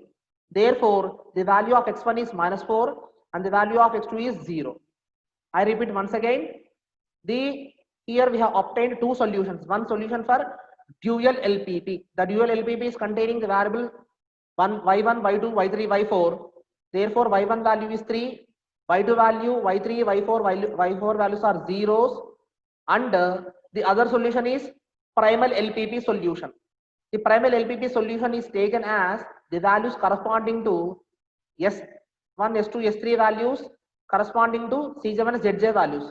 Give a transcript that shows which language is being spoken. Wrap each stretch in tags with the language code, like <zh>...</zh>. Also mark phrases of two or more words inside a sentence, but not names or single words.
<en>Therefore, the value of x1 is minus 4 and the value of x2 is 0. I repeat once again. Here we have obtained two solutions. One solution for dual LPP. The dual LPP is containing the variable y1, y2, y3, y4. Therefore, y1 value is 3, y2 value, y3, y4 values are zeros, and the other solution is primal LPP solution. The primal LPP solution is taken as the values corresponding to S1, S2, S3 values corresponding to Cj minus Zj values.</en>